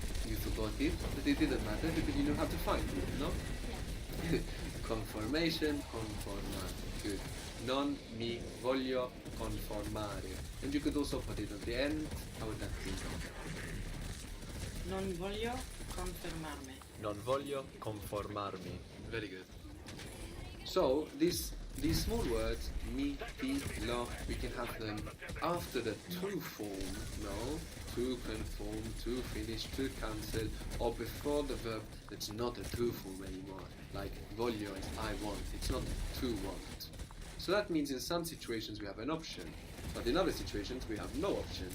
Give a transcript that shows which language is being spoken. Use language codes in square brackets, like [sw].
[en] You forgot it, but it didn't matter because you knew how to find it, no? Conformation, conformare. Good. [it] Non mi voglio conformare. [en] And you could also put it at the end. How would that be? [it] Non voglio confermarmi. Non voglio conformarmi. [en] Very good. So these small words, mi, ti, lo, we can have them after the to form, no? To conform, to finish, to cancel, or before the verb that's not a to form anymore. Like voglio is I want, it's not to want. So that means in some situations we have an option, but in other situations we have no option.